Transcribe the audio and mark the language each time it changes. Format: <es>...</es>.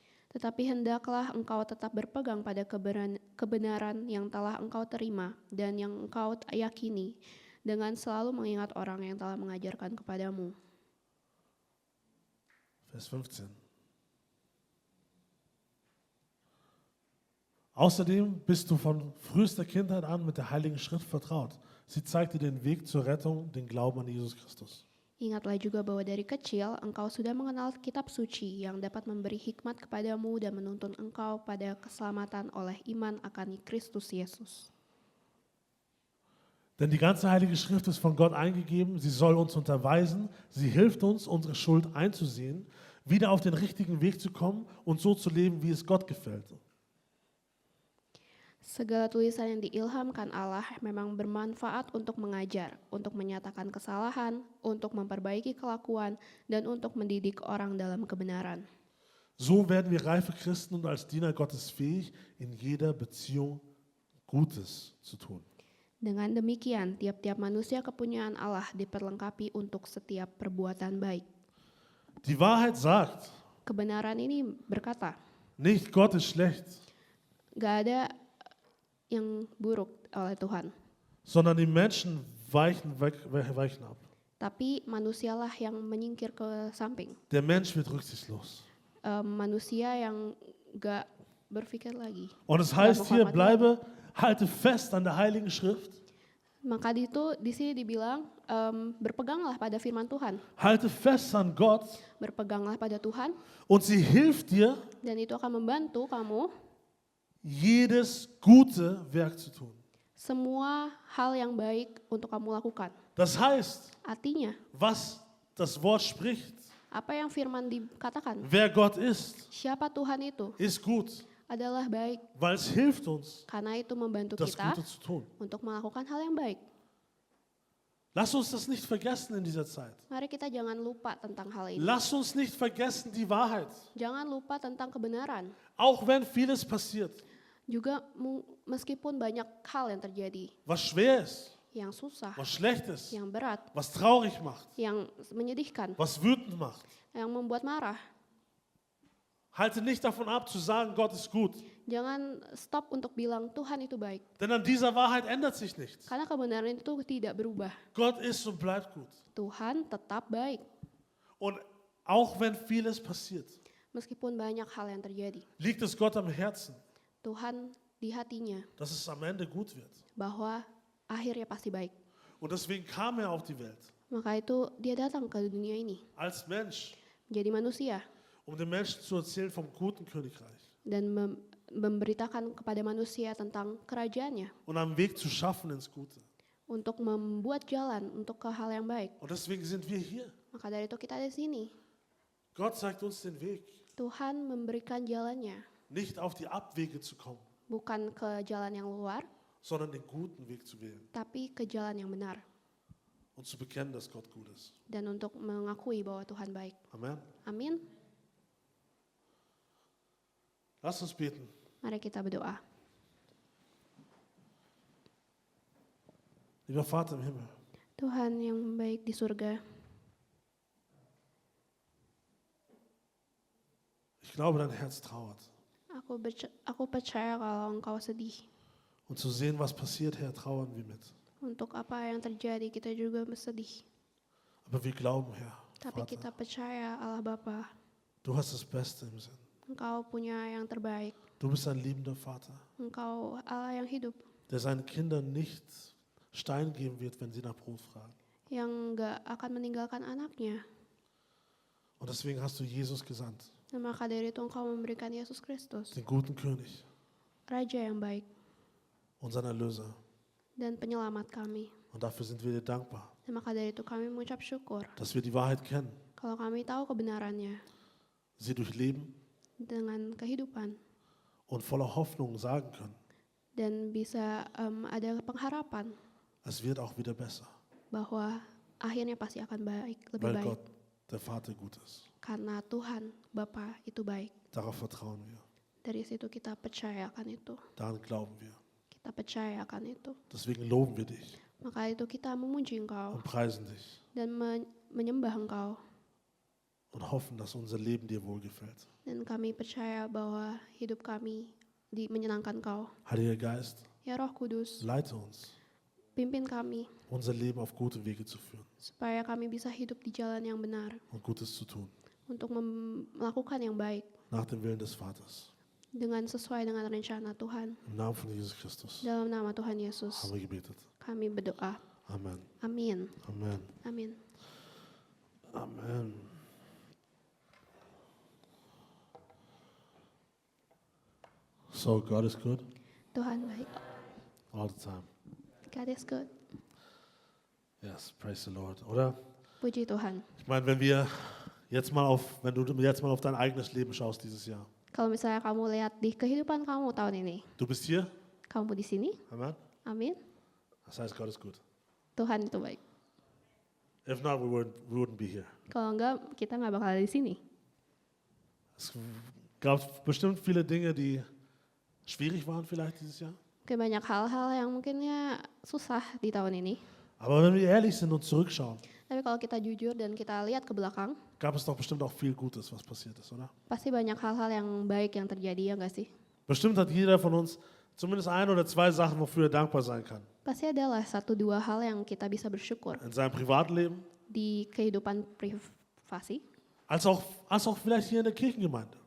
<id>Tetapi hendaklah engkau tetap berpegang pada kebenaran yang telah engkau terima dan yang engkau yakini, dengan selalu mengingat orang yang telah mengajarkan kepadamu.</id> <de>Vers 15. Außerdem bist du von frühester Kindheit an mit der Heiligen Schrift vertraut. Sie zeigt dir den Weg zur Rettung, den Glauben an Jesus Christus.</de> <id>Ingatlah juga bahwa dari kecil engkau sudah mengenal kitab suci yang dapat memberi hikmat kepadamu dan menuntun engkau pada keselamatan oleh iman akan Kristus Yesus.</id> <de>Denn die ganze Heilige Schrift ist von Gott eingegeben, sie soll uns unterweisen, sie hilft uns, unsere Schuld einzusehen, wieder auf den richtigen Weg zu kommen und so zu leben, wie es Gott gefällt.</de> <id>Segala tulisan yang diilhamkan Allah memang bermanfaat untuk mengajar, untuk menyatakan kesalahan, untuk memperbaiki kelakuan, dan untuk mendidik orang dalam kebenaran.</id> <de>So werden wir reife Christen und als Diener Gottes fähig, in jeder Beziehung Gutes zu tun.</de> <id>Dengan demikian, tiap-tiap manusia kepunyaan Allah diperlengkapi untuk setiap perbuatan baik.</id> <de>Die Wahrheit sagt,</de> <id>Kebenaran ini berkata,</id> <de>nicht Gott ist schlecht,</de> <id>gak ada yang buruk oleh Tuhan,</id> <de>sondern die Menschen weichen ab.</de> <id>tapi manusialah yang menyingkir ke samping.</id> <de>Der Mensch wird rücksichtslos.</de> <id>Manusia yang gak berpikir lagi.</id> <de>Und es heißt hier, halte fest an der Heiligen Schrift.</de> <id>Maka di sini dibilang berpeganglah pada firman Tuhan,</id> <de>Halte fest an Gott</de> <id>berpeganglah pada Tuhan,</id> <de>und sie hilft dir,</de> <id>dan itu akan membantu kamu</id> <de>jedes gute Werk zu tun.</de> <id>semua hal yang baik untuk kamu lakukan.</id> <de>Das heißt,</de> <id>Artinya,</id> <de>was das Wort spricht,</de> <id>apa yang firman dikatakan,</id> <de>wer Gott ist,</de> <id>siapa Tuhan itu</id> <de>ist gut,</de> <id>adalah baik,</id> <de>weil es hilft uns,</de> <id>karena itu membantu</id> <de>das</de> <id>kita</id> <de>Gute zu tun.</de> <id>untuk melakukan hal yang baik.</id> <de>Lass uns das nicht vergessen in dieser Zeit.</de> <id>Mari kita jangan lupa tentang hal ini.</id> <de>Lass uns nicht vergessen die Wahrheit.</de> <id>Jangan lupa tentang kebenaran.</id> <de>Auch wenn vieles passiert,</de> <id>Juga meskipun banyak hal yang terjadi,</id> <de>was schwer ist,</de> <id>yang susah,</id> <de>was schlecht ist,</de> <id>yang berat,</id> <de>was traurig macht,</de> <id>yang menyedihkan,</id> <de>was wütend macht.</de> <id>yang membuat marah.</id> <de>Halte nicht davon ab zu sagen, Gott ist gut.</de> <id>Jangan stop untuk bilang Tuhan itu baik.</id> <de>Denn an dieser Wahrheit ändert sich nichts.</de> <id>Karena kebenaran itu tidak berubah.</id> <de>Gott ist und bleibt gut.</de> <id>Tuhan tetap baik.</id> <de>Und auch wenn vieles passiert,</de> <id>Meskipun banyak hal yang terjadi.</id> <de>liegt es Gott am Herzen,</de> <id>Tuhan di hatinya</id> <de>dass es am Ende gut wird.</de> <id>bahwa akhirnya pasti baik.</id> <de>Und deswegen kam er auf die Welt.</de> <id>Maka itu dia datang ke dunia ini.</id> <de>Als Mensch,</de> <id>menjadi manusia</id> <de>um den Menschen zu erzählen vom guten Königreich</de> <id>dan memberitakan kepada manusia tentang kerajaannya,</id> <de>und einen Weg zu schaffen ins Gute.</de> <id>untuk membuat jalan untuk ke hal yang baik.</id> <de>Und deswegen sind wir hier.</de> <id>Maka dari itu kita ada di sini.</id> <de>Gott zeigt uns den Weg,</de> <id>Tuhan memberikan jalannya,</id> <de>nicht auf die Abwege zu kommen,</de> <id>bukan ke jalan yang luar,</id> <de>sondern den guten Weg zu wählen</de> <id>tapi ke jalan yang benar.</id> <de>und zu bekennen, dass Gott gut ist.</de> <id>Dan untuk mengakui bahwa Tuhan baik.</id> <de>Amen.</de> <id>Amin.</id> <de>Lass uns beten.</de> <id>Mari kita berdoa.</id> <de>Lieber Vater im Himmel,</de> <id>Tuhan yang baik di surga,</id> <de>ich glaube, dein Herz trauert.</de> <id>aku percaya kalau Engkau sedih.</id> <de>Und zu sehen, was passiert, Herr, trauern wir mit.</de> <id>Untuk apa yang terjadi kita juga bersedih.</id> <de>Aber wir glauben, Herr,</de> <id>Tapi kita</id> <de>Vater,</de> <id>percaya Allah Bapa,</id> <de>du hast das Beste im Sinn.</de> <id>Engkau punya yang terbaik.</id> <de>Du bist ein liebender Vater,</de> <id>Engkau Allah yang hidup,</id> <de>der seinen Kindern nicht Stein geben wird, wenn sie nach Brot fragen.</de> <id>yang gak akan meninggalkan anaknya.</id> <de>Und deswegen hast du Jesus gesandt,</de> <id>Dan maka dari itu Engkau memberikan Yesus Kristus,</id> <de>den guten König,</de> <id>Raja yang baik</id> <de>unseren Erlöser.</de> <id>dan penyelamat kami.</id> <de>Und dafür sind wir dir dankbar,</de> <id>Dan maka dari itu kami mengucap syukur</id> <de>dass wir die Wahrheit kennen,</de> <id>kalau kami tahu kebenarannya</id> <de>sie durchleben</de> <id>dengan kehidupan</id> <de>und voller Hoffnung sagen können,</de> <id>dan bisa ada pengharapan</id> <de>es wird auch wieder besser,</de> <id>bahwa akhirnya pasti akan baik, lebih</id> <de>weil</de> <id>baik.</id> <de>Gott, der Vater, gut ist.</de> <id>Karena Tuhan, Bapa itu baik.</id> <de>Darauf vertrauen wir,</de> <id>Dari situ kita percaya akan itu.</id> <de>daran glauben wir.</de> <id>Kita percaya akan itu.</id> <de>Deswegen loben wir dich</de> <id>Maka itu kita memuji Engkau</id> <de>und preisen dich</de> <id>dan menyembah Engkau.</id> <de>und hoffen, dass unser Leben dir wohlgefällt.</de> <id>Dan kami percaya bahwa hidup kami menyenangkan Engkau.</id> <de>Heiliger Geist,</de> <id>Ya Roh Kudus,</id> <de>leite uns,</de> <id>pimpin kami</id> <de>unser Leben auf gute Wege zu führen</de> <id>supaya kami bisa hidup di jalan yang benar</id> <de>und Gutes zu tun,</de> <id>untuk melakukan yang baik</id> <de>nach dem Willen des Vaters.</de> <id>dengan sesuai dengan rencana Tuhan.</id> <de>Im Namen von Jesus Christus</de> <id>Dalam nama Tuhan Yesus,</id> <de>haben wir gebetet.</de> <id>kami berdoa.</id> <de>Amen.</de> <id>Amin.</id> <de>Amen.</de> <id>Amin.</id> <de>Amen.</de> <en>So, God is good</en> <id>Tuhan baik.</id> <en>all the time. God is good. Yes, praise the Lord. Oder?</en> <id>Puji Tuhan.</id> <de>Ich meine, wenn du jetzt mal auf dein eigenes Leben schaust dieses Jahr.</de> <id>Kalau misalnya kamu lihat di kehidupan kamu tahun ini,</id> <de>Du bist hier.</de> <id>kamu di sini,</id> <de>Amen.</de> <id>amin.</id> <de>Das heißt, Gott ist gut.</de> <id>Tuhan itu baik.</id> <en>If not, we wouldn't be here.</en> <id>Kalau enggak, kita nggak bakal ada di sini.</id> <de>Es gab bestimmt viele Dinge, die schwierig waren vielleicht dieses Jahr.</de> <id>Kayak banyak hal-hal yang mungkinnya susah di tahun ini.</id> <de>Aber wenn wir ehrlich sind und zurückschauen,</de> <id>Tapi kalau kita jujur dan kita lihat ke belakang,</id> <de>gab es doch bestimmt auch viel Gutes, was passiert ist, oder?</de> <id>pasti banyak hal-hal yang baik yang terjadi, ya nggak sih?</id> <de>Bestimmt hat jeder von uns zumindest ein oder zwei Sachen, wofür er dankbar sein kann.</de> <id>Pasti adalah 1-2 hal yang kita bisa bersyukur</id> <de>In seinem Privatleben,</de> <id>di kehidupan privasi,</id> <de>als auch vielleicht hier in der Kirchengemeinde.</de>